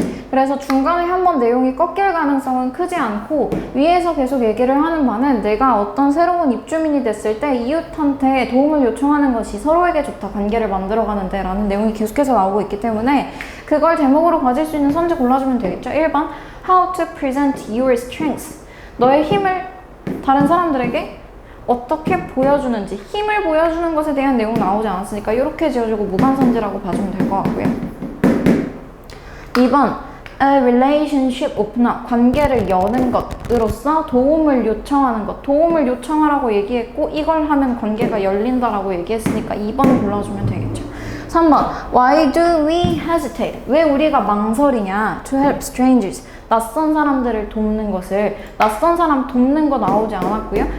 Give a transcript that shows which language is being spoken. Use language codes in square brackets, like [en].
[ko] 그래서 중간에 한번 내용이 꺾일 가능성은 크지 않고 위에서 계속 얘기를 하는 바는 내가 어떤 새로운 입주민이 됐을 때 이웃한테 도움을 요청하는 것이 서로에게 좋다, 관계를 만들어가는데 라는 내용이 계속해서 나오고 있기 때문에 그걸 제목으로 가질 수 있는 선지 골라주면 되겠죠. [en] 1번 How to present your strengths. [ko] 너의 힘을 다른 사람들에게 어떻게 보여주는지, 힘을 보여주는 것에 대한 내용 나오지 않았으니까 이렇게 지어주고 무관선지라고 봐주면 될 것 같고요. [en] 2번 A relationship opener. [ko] 관계를 여는 것으로서 도움을 요청하는 것. 도움을 요청하라고 얘기했고 이걸 하면 관계가 열린다라고 얘기했으니까 2번 골라주면 되겠죠. [en] 3번 Why do we hesitate? [ko] 왜 우리가 망설이냐? [en] To help strangers. [ko] 낯선 사람들을 돕는 것을, 낯선 사람 돕는 거 나오지 않았고요.